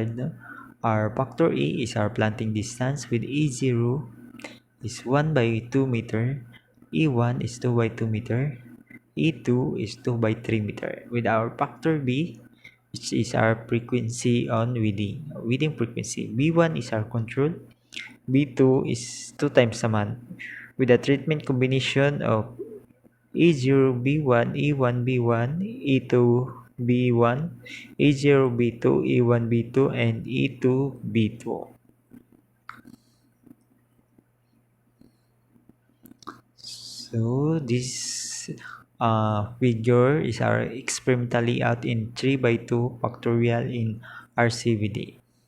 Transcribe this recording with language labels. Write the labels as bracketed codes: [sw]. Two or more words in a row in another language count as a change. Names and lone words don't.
[en] Our factor A is our planting distance with A0 is 1 by 2 meter, E1 is 2 by 2 meter, E2 is 2 by 3 meter. With our factor B, which is our frequency on weeding frequency. B1 is our control, B2 is 2 times naman. With a treatment combination of E0 B1, E1 B1, E2 B1, E0 B2, E1 B2, and E2 B2. So this figure is our experimentally out in 3 by 2 factorial in Rcbd.